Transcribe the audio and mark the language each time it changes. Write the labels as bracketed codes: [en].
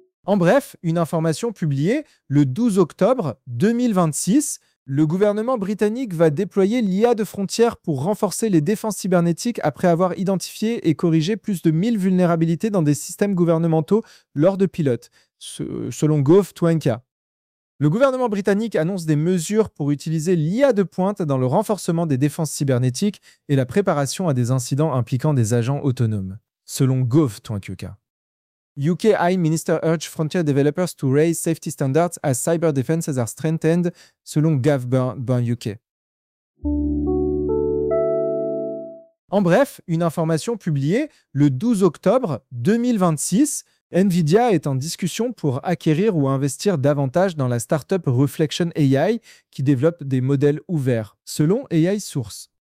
[fr] En bref, une information publiée le 12 octobre 2026, le gouvernement britannique va déployer l'IA de frontières pour renforcer les défenses cybernétiques après avoir identifié et corrigé plus de 1000 vulnérabilités dans des systèmes gouvernementaux lors de pilotes, selon Gov.Twenka. Le gouvernement britannique annonce des mesures pour utiliser l'IA de pointe dans le renforcement des défenses cybernétiques et la préparation à des incidents impliquant des agents autonomes, selon Gov.Twenka. [en] UK High Minister urged frontier developers to raise safety standards as cyber defenses are strengthened, [fr] selon Gov.UK. En bref, une information publiée le 12 octobre 2026, NVIDIA est en discussion pour acquérir ou investir davantage dans la startup Reflection AI qui développe des modèles ouverts, selon AI Source.